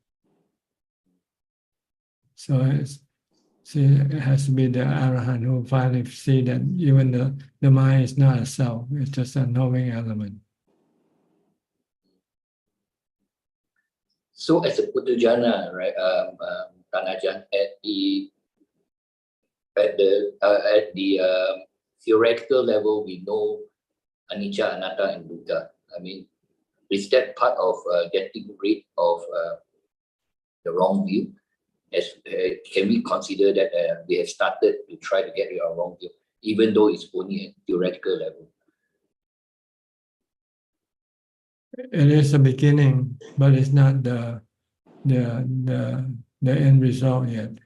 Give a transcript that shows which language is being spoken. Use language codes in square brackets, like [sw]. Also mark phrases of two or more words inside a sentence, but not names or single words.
[en] So it has to be the Arahant who finally see that even the mind is not a self, it's just a knowing element. So as a Putujana, right, Ajaan, at the theoretical level, we know [pi] anicca, anatta, [en] and dukkha. I mean, is that part of getting rid of the wrong view? Can we consider that we have started to try to get rid of wrong view, even though it's only at theoretical level? It is a beginning, but it's not the end result yet.